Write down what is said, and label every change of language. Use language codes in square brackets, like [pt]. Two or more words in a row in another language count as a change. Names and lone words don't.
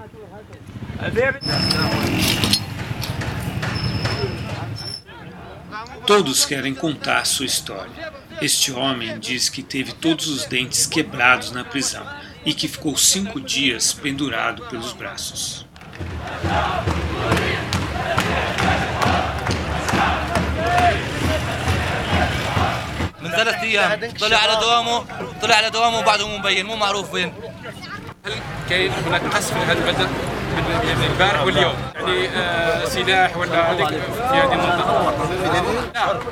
[pt] Todos querem contar sua história. Este homem diz que teve todos os dentes quebrados na prisão e que ficou 5 dias pendurado pelos braços. [ar] من 3 أيام طلع على دوامه وبعده مو مبين مو معروف وين. هل كاين هناك قصف في هذا البلد من البارح واليوم يعني سلاح ولا هذيك في هذه المنطقه؟